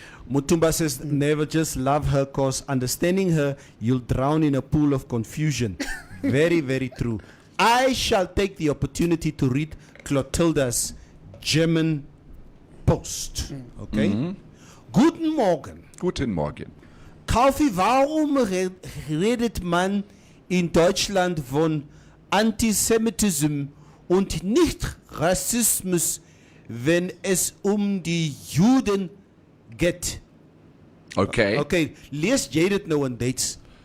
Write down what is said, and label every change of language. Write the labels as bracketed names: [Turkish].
[English] Mutumba says, never just love her, because understanding her, you'll drown in a pool of confusion. Very, very true. I shall take the opportunity to read Clotilda's German Post. [German] Okay? Guten Morgen. Guten Morgen. Kaufi, warum redet man in Deutschland von Antisemitismus und nicht Rassismus, wenn es die Juden geht? Okay. [Afrikaans] Okay, lees jy dit nou in Duits?